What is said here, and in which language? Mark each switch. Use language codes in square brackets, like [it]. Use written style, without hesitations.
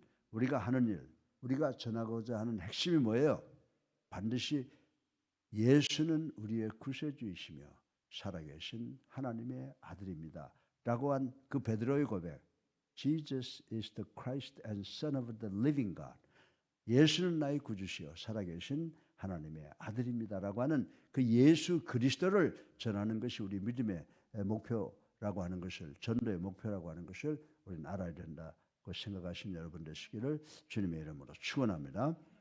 [ko] 우리가 하는 일, 우리가 전하고자 하는 핵심이 뭐예요? 반드시 예수는 우리의 구세주이시며 살아계신 하나님의 아들입니다. 라고 한 그 베드로의 고백, [en] Jesus is the Christ and Son of the living God. [ko] 예수는 나의 구주시여 살아계신 하나님의 아들입니다라고 하는 그 예수 그리스도를 전하는 것이 우리 믿음의 목표라고 하는 것을, 전도의 목표라고 하는 것을 우리는 알아야 된다고 생각하시는 여러분 되시기를 주님의 이름으로 축원합니다.